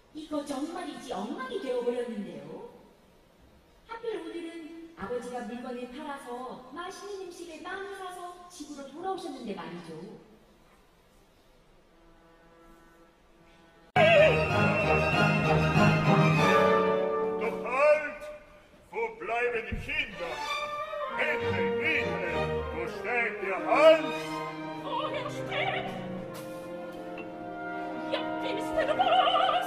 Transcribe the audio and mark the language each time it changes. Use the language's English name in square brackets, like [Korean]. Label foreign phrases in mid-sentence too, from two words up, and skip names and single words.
[Korean] 이거 정말이지 엉망이 되어버렸는데요. 하필 오늘은 아버지가 물건을 팔아서 맛있는 음식을 많이 사서 집으로 돌아오셨는데 말이죠. [German] Doch halt! Wo bleiben die Kinder? Bitte, bitte! Wo steckt ihr Hans? Wohin steht? Ja, wisst ihr was?